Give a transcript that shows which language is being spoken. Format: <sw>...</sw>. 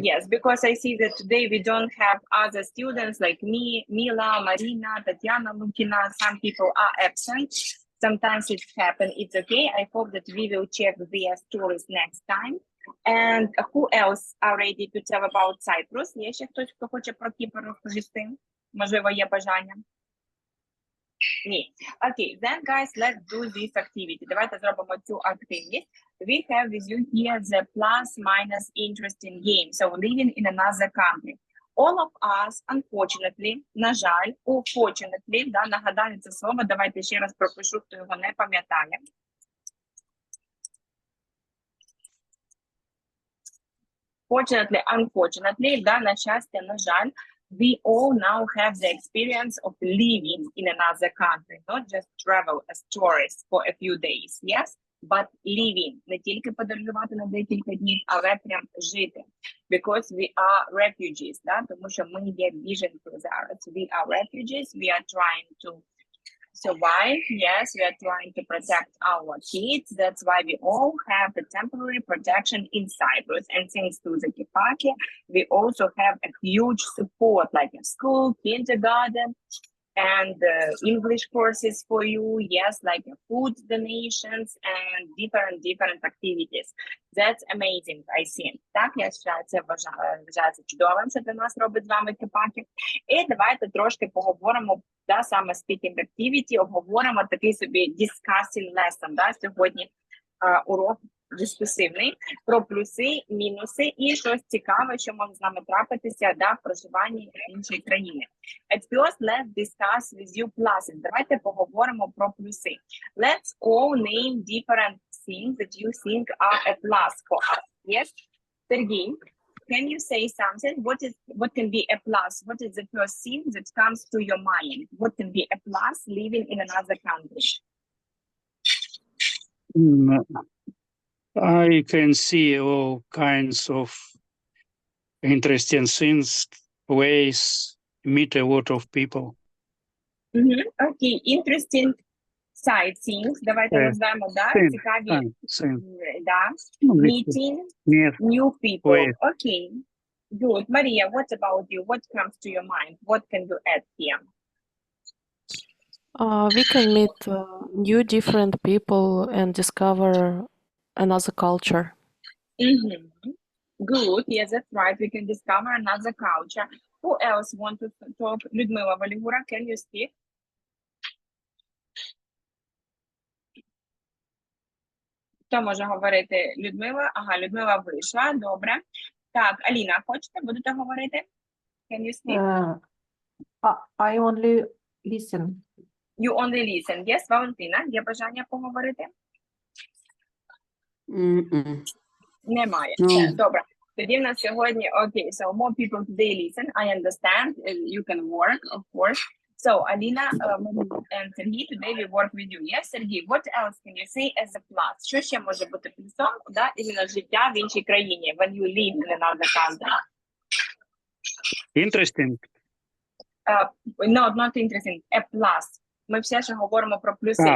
<en>Yes, because I see that today we don't have other students like me, Mila, Marina, Tatiana, Lukina. Some people are absent. Sometimes it happens. It's okay. I hope that we will check their stories next time. And who else are ready to tell about Cyprus?</en> <uk>Є ще хтось, хто хоче про Кіпр розповісти? Можливо, є бажання? Ні.</uk> <en>Okay, then guys, let's do this activity.</en> <uk>Давайте зробимо цю активність.</uk> <en>We have with you here the plus minus interesting game. So living in another country. All of us, unfortunately,</en> <uk>на жаль, unfortunately, да, нагадаю це слово, давайте ще раз пропишу, хто його не пам'ятає.</uk> <en>Fortunately, unfortunately, да,</en> <uk>на щастя, на жаль,</uk> <en>we all now have the experience of living in another country, not just travel as tourists for a few days, yes? But living,</en> <uk>не тільки подорожувати на декілька днів, але прям жити.</uk> <en>Because we are refugees,</en> <uk>да, тому що ми є біженці зараз.</uk> <en>We are refugees, we are trying to survive, yes, we are trying to protect our kids. That's why we all have the temporary protection in Cyprus. And thanks to the KEPAKY, we also have a huge support, like a school, kindergarten, and English courses for you, yes, like food donations and different activities. That's amazing, I think.</en> <uk>Так, я вважаю це чудовим, що для нас робить з вами KEPAKY. І давайте трошки поговоримо, да, саме speaking activity, обговоримо такий собі discussing lesson, да, сьогодні урок дискусивний, про плюси, мінуси і щось цікаве, що може з нами трапитися, да, в проживанні іншої країни.</uk> <en>At first, let's discuss with you pluses.</en> <uk>Давайте поговоримо про плюси.</uk> <en>Let's all name different things that you think are a plus for us. Yes? Sergey, can you say something? What can be a plus? What is the first thing that comes to your mind? What can be a plus living in another country? I can see all kinds of interesting things, ways, meet a lot of people. Okay, interesting side things.</en> <uk>Давайте назвемо, да, цікаві, да,</uk> <en>meeting new people. Ways. Okay, good. Maria, what about you? What comes to your mind? What can you add here? We can meet new different people and discover another culture. Good. Yes, that's right. We can discover another culture. Who else want to talk? Людмила Валігура, can you speak?</en> <uk>Хто може говорити? Людмила? Ага, Людмила вийшла. Добре. Так, Аліна, хочете? Будете говорити?</uk> <en>Can you speak? I only listen. You only listen.</en> <uk>Yes, Валентина, є бажання поговорити? Немає. Все, добре. Тоді в нас сьогодні,</uk> <en>okay, so more people today listen. I understand. You can work, of course. So, Alina and Sergey, today we work with you. Yes, Sergey, what else can you say as a plus?</en> <uk>Що ще може бути плюсом, да, іменно життя в іншій країні,</uk> <en>when you live in another country? Interesting. No, not interesting. A plus.</en> <uk>Ми все ще говоримо про плюси.</uk>